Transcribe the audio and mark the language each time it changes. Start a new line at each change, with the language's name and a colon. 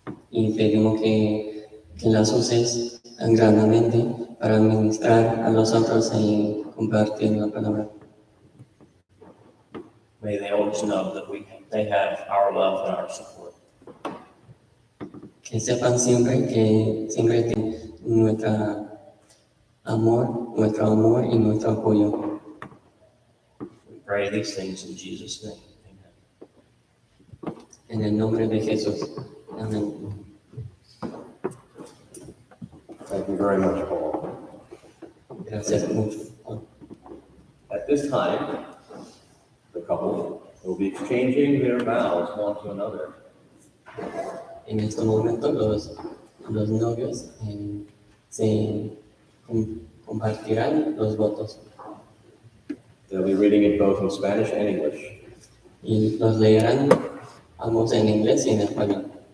Spanish: Y pedimos que las uses grandemente para ministrar a los otros y compartir la palabra.
English: May they always know that they have our love and our support.
Spanish: Que sepan siempre que siempre tienen nuestro amor y nuestro apoyo.
English: We pray these things in Jesus' name. Amen.
Spanish: En el nombre de Jesús. Amén.
English: Thank you very much, Paul.
Spanish: Gracias mucho.
English: At this time, the couple will be exchanging their vows one to another.
Spanish: En este momento los novios se compartirán los votos
English: They'll be reading it both in Spanish and English.
Spanish: y los leerán ambos en inglés y en español.